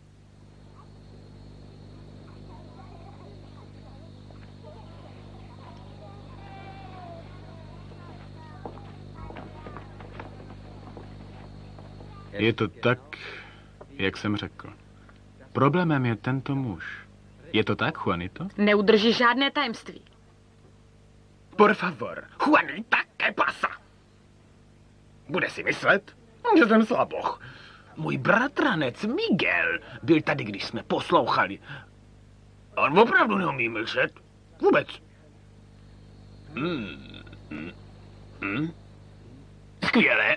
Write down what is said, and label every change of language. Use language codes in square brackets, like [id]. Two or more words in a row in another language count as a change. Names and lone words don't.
[cs] Je to tak, jak jsem řekl. Problémem je tento muž. Je to tak, Juanito? Neudrží žádné tajemství. [es] Por favor, Juanita, ¿qué pasa? [cs] Bude si myslet, že jsem slaboch. Můj bratranec Miguel byl tady, když jsme poslouchali. On opravdu neumí mlčet. Vůbec. Skvělé.